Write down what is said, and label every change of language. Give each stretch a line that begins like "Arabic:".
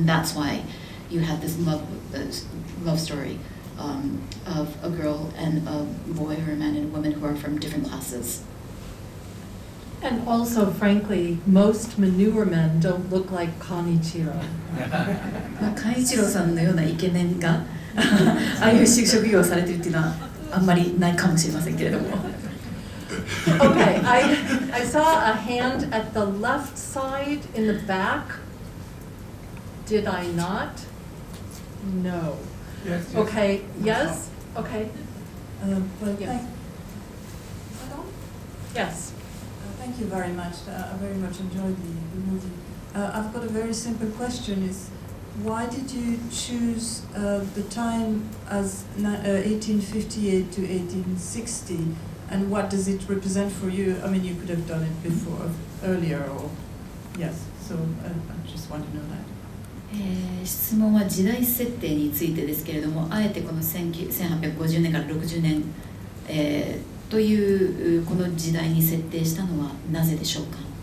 English: And that's why you have this love story of a girl and a boy or a man and a woman who are from different classes. And also, frankly, most manure men don't look like Kanichiro.
Japanese: カイチロさんのようなイケメンがああいう職業をされてるっていうのはあんまりないかもしれませんけれども。
English: Okay, I saw a hand at the left side in the back. Did I not? No. Okay, yes? Okay. Well, Yes. Yes. thank you very much. I very much enjoyed the movie. I've got a very simple question: is why did you choose the time as 1858 to 1860, and what does it represent for you? I mean, you could have done it before, earlier, or yes. So I just want to know that.
Japanese: 質問は時代設定についてですけれども、あえてこの1850年から60年、というこの時代に設定したのはなぜでしょうか。